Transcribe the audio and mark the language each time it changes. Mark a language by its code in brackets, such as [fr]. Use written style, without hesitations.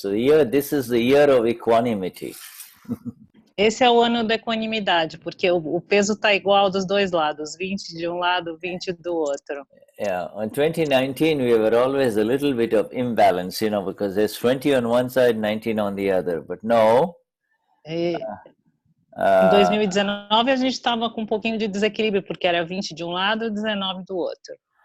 [en] So this is the year of equanimity. [pt] Esse é o ano da equanimidade, porque o peso está igual dos dois lados, 20 de um lado, 20 do outro. [en] Yeah, in 2019 we were always a little bit of imbalance, because there's 20 on one side, 19 on the other. But no. [pt] Em 2019 a gente estava com um pouquinho de desequilíbrio, porque era 20 de um lado e 19 do outro.